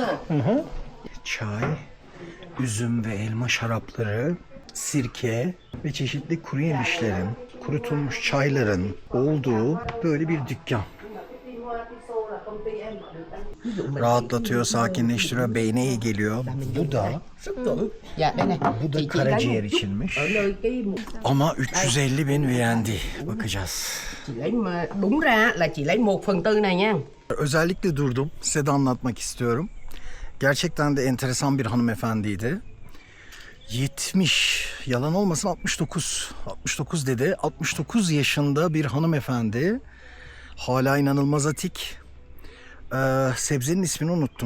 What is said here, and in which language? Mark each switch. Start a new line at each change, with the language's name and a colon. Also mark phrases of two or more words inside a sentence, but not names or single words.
Turkish: Çay, üzüm ve elma şarapları, sirke ve çeşitli kuru yemişlerin, kurutulmuş çayların olduğu böyle bir dükkan. Rahatlatıyor, sakinleştiriyor, beyne iyi geliyor. Bu da
Vietnamese: Dạ đây này.
Turkish: bu da
Vietnamese: Chị lấy
Turkish: karaciğer
Vietnamese: một chút
Turkish: içinmiş.
Vietnamese: ở nơi cái
Turkish: Ama 350.000 VND. Bakacağız.
Vietnamese: chị lấy mà đúng ra là chị lấy 1/4 này nha.
Turkish: Özellikle durdum. Size de anlatmak istiyorum. Gerçekten de enteresan bir hanımefendiydi. 70, yalan olmasın 69. 69 dedi. 69 yaşında bir hanımefendi. Hala inanılmaz atik. Sebzenin ismini unuttum.